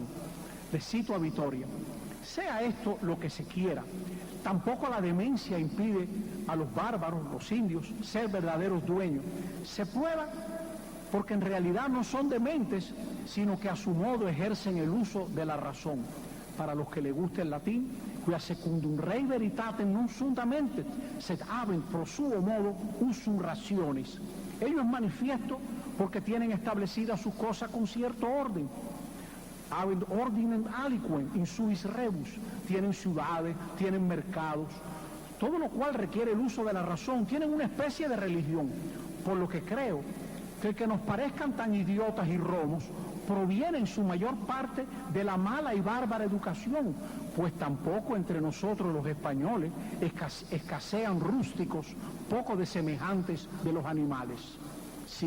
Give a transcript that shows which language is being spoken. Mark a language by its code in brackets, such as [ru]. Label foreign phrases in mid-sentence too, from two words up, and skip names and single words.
[es] Le cito a Vitoria: sea esto lo que se quiera, tampoco la demencia impide a los bárbaros, los indios, ser verdaderos dueños. Se prueba porque en realidad no son dementes, sino que a su modo ejercen el uso de la razón. Para los que les guste el latín, [la] quia secundum rei veritatem non sunt amentet, sed habent pro suo modo usum rationis. [es] Ello es manifiesto porque tienen establecidas sus cosas con cierto orden. [la] Habent ordinem aliquem in suis rebus. [es] Tienen ciudades, tienen mercados, todo lo cual requiere el uso de la razón. Tienen una especie de religión, por lo que creo que el que nos parezcan tan idiotas y romos proviene en su mayor parte de la mala y bárbara educación, pues tampoco entre nosotros los españoles escasean rústicos poco desemejantes de los animales.